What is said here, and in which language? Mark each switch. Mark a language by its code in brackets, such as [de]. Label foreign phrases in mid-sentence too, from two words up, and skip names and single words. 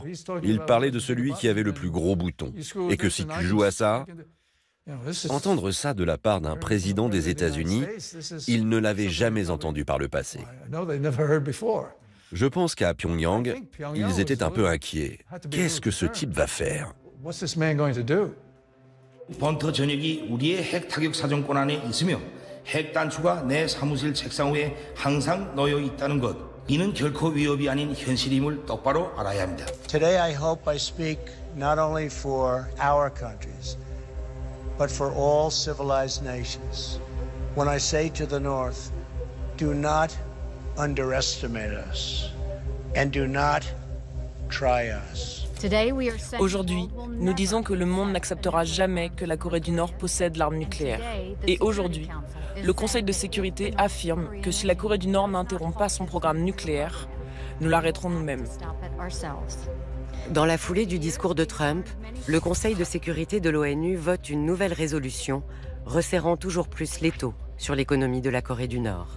[fr] Il parlait de celui qui avait le plus gros bouton. Et que si tu joues à ça, entendre ça de la part d'un président des États-Unis, il ne l'avait jamais entendu par le passé. Je pense qu'à Pyongyang, ils étaient un peu inquiets. Qu'est-ce que ce type va faire? [ko] 번터 전역이 우리의 핵 타격 사정권 안에 있으며 핵 단추가 내 사무실 책상 위에 항상 놓여 있다는 것. 이는 결코 위협이 아닌 현실임을 똑바로 알아야 합니다. [en] Today I hope I speak not only for our countries, but for all civilized nations. When I say to the North, do not underestimate us and do not try us. [fr] Aujourd'hui, nous disons que le monde n'acceptera jamais que la Corée du Nord possède l'arme nucléaire. Et aujourd'hui, le Conseil de sécurité affirme que si la Corée du Nord n'interrompt pas son programme nucléaire, nous l'arrêterons nous-mêmes. Dans la foulée du discours de Trump, le Conseil de sécurité de l'ONU vote une nouvelle résolution resserrant toujours plus l'étau sur l'économie de la Corée du Nord.